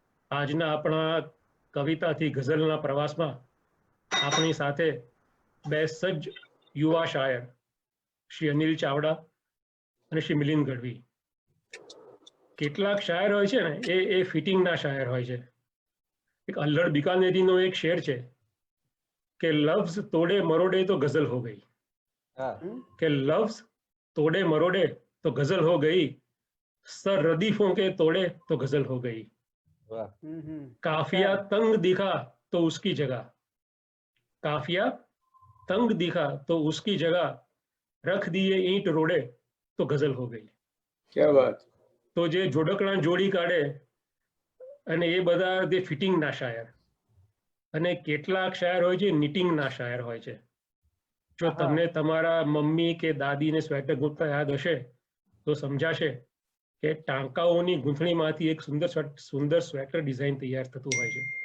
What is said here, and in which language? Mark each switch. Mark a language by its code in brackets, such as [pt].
[gu] આજના આપણા કવિતાથી ગઝલના પ્રવાસમાં આપણી સાથે બે સજ્જ યુવા શાયર શ્રી અનિલ ચાવડા અને શ્રી મિલિંદ ગઢવી. કેટલાક શાયર હોય છે ને એ ફિટિંગના શાયર હોય છે. એક અલ્લડ બીકાનેરીનો એક શેર છે કે [hi] લફ્ઝ તોડે મરોડે તો ગઝલ હો ગઈ, કે લફ્ઝ तोड़े मरोड़े तो गजल हो गई, सर रदीफों के तोड़े तो गजल हो गई, काफिया तंग दिखा तो उसकी जगह, काफिया तंग दिखा तो उसकी जगह रख दिए ईंट रोड़े तो गजल हो गई. क्या बात. [gu] તો જે જોડકણા જોડી કાઢે અને એ બધા જે ફિટિંગના શાયર, અને કેટલાક શાયર હોય છે નિટિંગના શાયર હોય છે. જો તમને તમારા મમ્મી કે દાદીને સ્વેટર ગૂંથતા યાદ હશે તો સમજાશે કે ટાંકાઓની ગૂંથણીમાંથી એક સુંદર સ્વેટર ડિઝાઇન તૈયાર થતું હોય છે.